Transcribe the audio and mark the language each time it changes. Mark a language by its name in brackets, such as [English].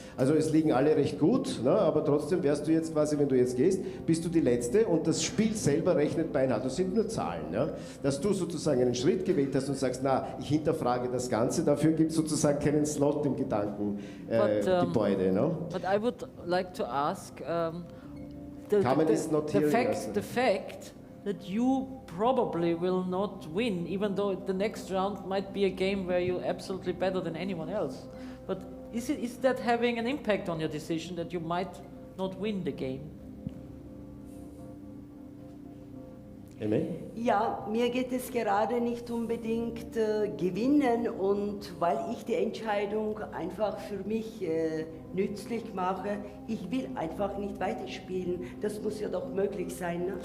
[German] Also es liegen alle recht gut, ne? Aber trotzdem wärst du jetzt quasi, wenn du jetzt gehst, bist du die Letzte und das Spiel selber rechnet beinahe. Das sind nur Zahlen. Ja? Dass du sozusagen einen Schritt gewählt hast und sagst, na, ich hinterfrage das Ganze, dafür gibt es sozusagen keinen Slot im Gedankengebäude. [English] No? But I would like to ask, the fact that you probably will not win, even though the next round might be a game where you're absolutely better than anyone else. But is that having an impact on your decision that you might not win the game? [German] Ja, mir geht es gerade nicht unbedingt gewinnen und weil ich die Entscheidung einfach für mich nützlich mache, ich will einfach nicht weiterspielen. Das muss ja doch möglich sein, ne?